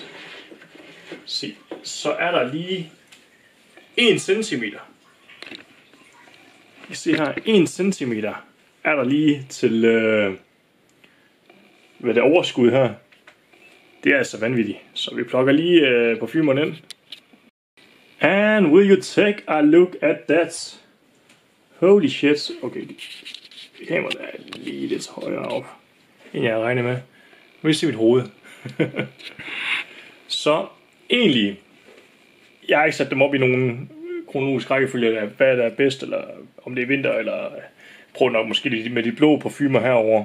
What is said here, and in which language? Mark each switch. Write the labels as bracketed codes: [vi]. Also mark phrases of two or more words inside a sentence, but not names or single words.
[da] Se, så er der lige 1 centimeter. I ser her, 1 centimeter er der lige til hvad det overskud her. Det er altså vanvittigt. Så vi plukker lige parfumeren ind. [en] And will you take a look at that? Holy shit. [da] Okay, kameraet er lige lidt højere op, end jeg regner med. Nu vil I se mit hoved. Så egentlig, jeg har ikke sat dem op i nogen kronologisk rækkefølge, hvad der er bedst, eller om det er vinter, eller prøv nok måske med de blå parfumer herover.